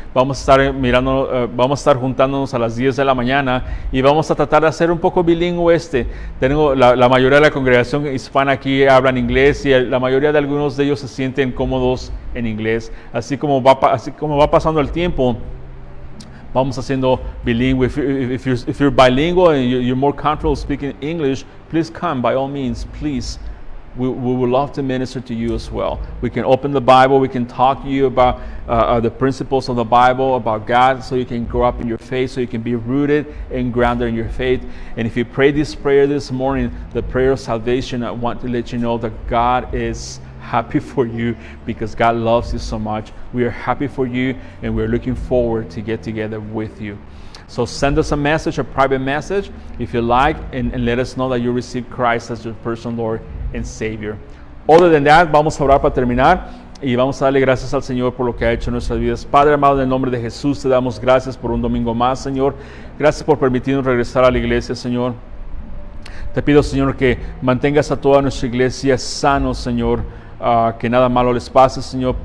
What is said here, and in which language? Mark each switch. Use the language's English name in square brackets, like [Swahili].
[Spanish] Vamos a estar juntándonos a las 10 de la mañana y vamos a tratar de hacer un poco bilingüe Tengo la mayoría de la congregación hispana aquí hablan inglés y la mayoría de algunos de ellos se sienten cómodos en inglés. Así como va pasando el tiempo, vamos haciendo bilingüe. [English] If you're bilingual and you're more comfortable speaking English, please come by all means, please. We would love to minister to you as well. We can open the Bible. We can talk to you about the principles of the Bible, about God, so you can grow up in your faith, so you can be rooted and grounded in your faith. And if you pray this prayer this morning, the prayer of salvation, I want to let you know that God is happy for you because God loves you so much. We are happy for you, and we're looking forward to get together with you. So send us a message, a private message, if you like, and let us know that you received Christ as your personal Lord and Savior. Other than that, [Spanish] vamos a orar para terminar y vamos a darle gracias al Señor por lo que ha hecho en nuestras vidas. Padre amado, en el nombre de Jesús te damos gracias por un domingo más, Señor. Gracias por permitirnos regresar a la iglesia, Señor. Te pido, Señor, que mantengas a toda nuestra iglesia sanos, Señor, que nada malo les pase, Señor.